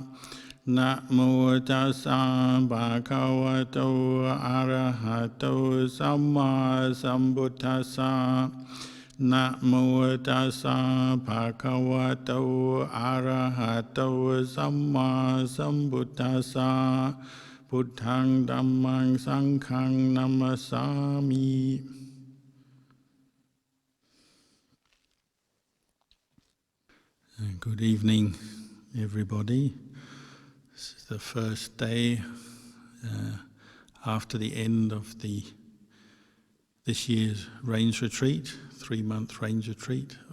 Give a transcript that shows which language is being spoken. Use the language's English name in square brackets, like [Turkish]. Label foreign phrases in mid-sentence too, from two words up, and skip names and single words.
[Pali] Namo tassa bhagavato arahato samma sambuddhassa. Namo tassa bhagavato arahato samma sambuddhassa. Buddhang dhammang sanghang namasami. [English] Good evening, everybody. This is the first day after the end of this year's Rains Retreat, 3-month Rains Retreat.